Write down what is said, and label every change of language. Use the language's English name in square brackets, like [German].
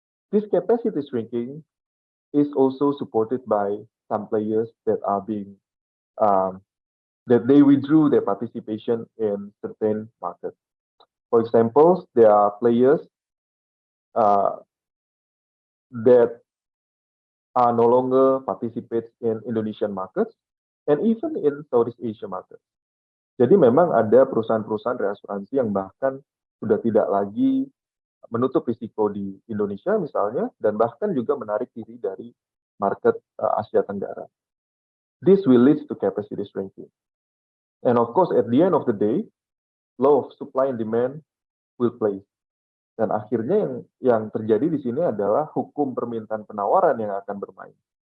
[English] This capacity shrinking is also supported by some players that are being that they withdrew their participation in certain markets. For example, there are players that are no longer participate in Indonesian markets and even in Southeast Asia markets. [Indonesian] Jadi memang ada perusahaan-perusahaan reasuransi yang bahkan sudah tidak lagi menutup risiko di Indonesia misalnya, dan bahkan juga menarik diri dari market Asia Tenggara. [English] This will lead to capacity shrinking. And of course, at the end of the day, law of supply and demand will play. [Indonesian] Dan akhirnya yang terjadi di sini adalah hukum permintaan penawaran yang akan bermain.